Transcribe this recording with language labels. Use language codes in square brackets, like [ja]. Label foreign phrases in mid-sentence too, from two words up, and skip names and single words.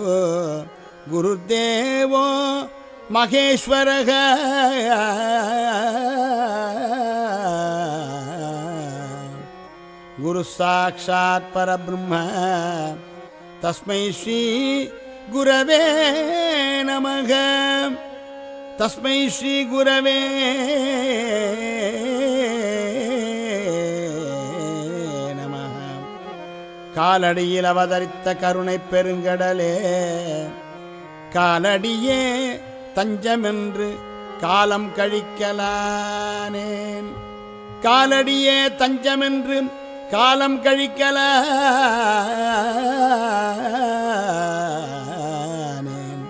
[sa] गुरुर्देवो महेश्वरः गुरुः साक्षात् परब्रह्म तस्मै श्री गुरवे नमः तस्मै श्री गुरवे नमः. [ta] காலடியில் அவதரித்த கருணை பெருங்கடலே காலடியே தஞ்சமென்று காலம் கழிக்கலானேன். காலடியே தஞ்சமென்று காலம் கழிக்கலானேன்.